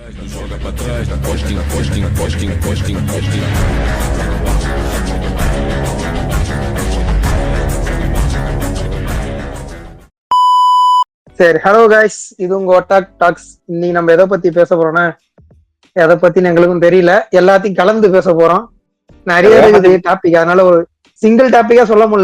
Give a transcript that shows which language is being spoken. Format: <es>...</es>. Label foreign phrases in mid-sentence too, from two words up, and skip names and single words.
<pt>Joga pra trás, da costinha, costinha, costinha, costinha, costinha.</pt> <ta>சரி,</ta> <en>hello guys,</en> <ta>இது உங்க ஒட்டாக் டாக்ஸ். இன்னைக்கு நம்ம எதை பத்தி பேச போறோம்னா, எதை பத்தின்னு எங்களுக்கும் தெரியல, எல்லாத்தையும் கலந்து பேச போறோம். நிறைய இருக்குது டாபிக், அதனால ஒரு</ta> <en>single topic</en> <ta>சொல்ல முடியல.</ta>